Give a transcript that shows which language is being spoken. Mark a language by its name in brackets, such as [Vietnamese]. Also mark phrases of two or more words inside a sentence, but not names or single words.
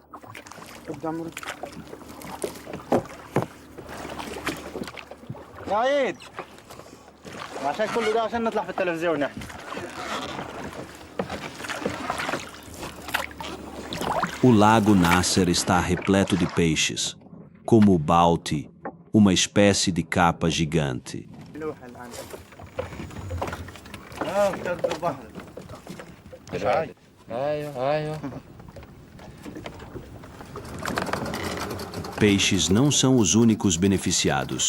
[Arabic] عيد عشان كل ده عشان نطلع في التلفزيون احنا. [Portuguese] O lago Nasser está repleto de peixes, como o balti, uma espécie de capa gigante. Peixes não são os únicos beneficiados.